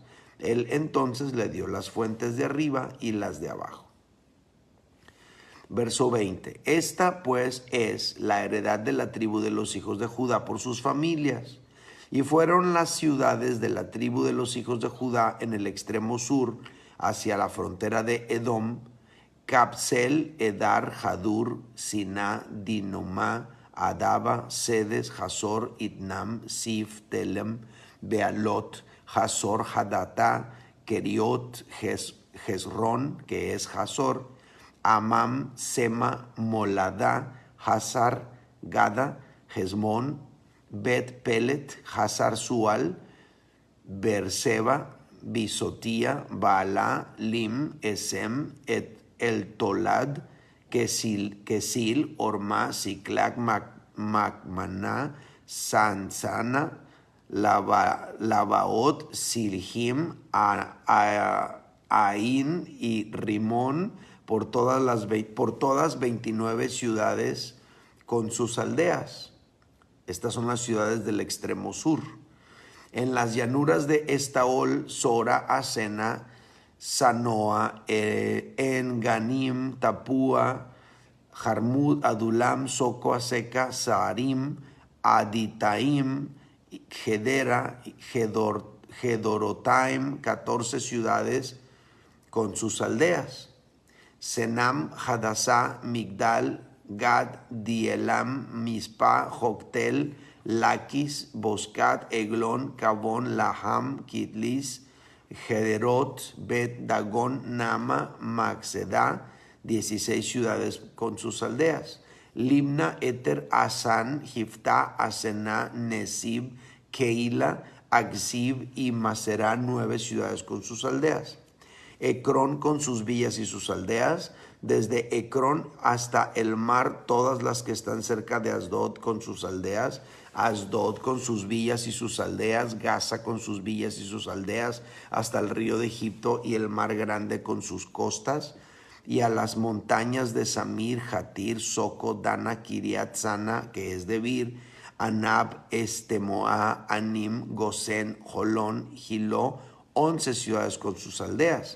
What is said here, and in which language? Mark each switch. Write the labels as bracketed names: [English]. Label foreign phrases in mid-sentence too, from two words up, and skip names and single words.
[Spanish] Él entonces le dio las fuentes de arriba y las de abajo. Verso 20. Esta pues es la heredad de la tribu de los hijos de Judá por sus familias. Y fueron las ciudades de la tribu de los hijos de Judá en el extremo sur, hacia la frontera de Edom: Capsel, Edar, Jadur, Siná, Dinumá, Adaba, Sedes, Hazor, Itnam, Sif, Telem, Bealot, Hazor, Hadata, Keriot, Hezrón, que es Hazor, Amam, Sema, Molada, Hazar, Gada, Hezmón, Bet Pelet, Hazar Sual, Berseba, Bisotía, Baala, Lim, Esem, El Tolad, Kesil, Orma, Siclac, Macmaná, Sansana, Labaot, Silhim, Ain y Rimón, por todas 29 ciudades con sus aldeas. Estas son las ciudades del extremo sur. En las llanuras de Estaol, Sora, Asena, Sanoa, Enganim, Tapúa, Jarmud, Adulam, Soco, Aseca, Saarim, Aditaim, Gedera, Gedorotaim, 14 ciudades con sus aldeas. Senam, Hadassah, Migdal, Gad, Dielam, Mispa, Joctel, Laquis, Boscat, Eglón, Cabón, Laham, Kitlis, Gederot, Bet, Dagón, Nama, Maxedá, 16 ciudades con sus aldeas. Limna, Eter, Asan, Jiftá, Asená, Nesib, Keila, Agsib y Maserá, 9 ciudades con sus aldeas. Ecrón con sus villas y sus aldeas, desde Ecrón hasta el mar, todas las que están cerca de Asdod con sus aldeas, Asdod con sus villas y sus aldeas, Gaza con sus villas y sus aldeas, hasta el río de Egipto y el mar grande con sus costas, y a las montañas de Samir, Jatir, Soco, Dana, Kiriat Sana, que es Debir, Anab, Estemoa, Anim, Gosén, Jolón, Gilo, 11 ciudades con sus aldeas.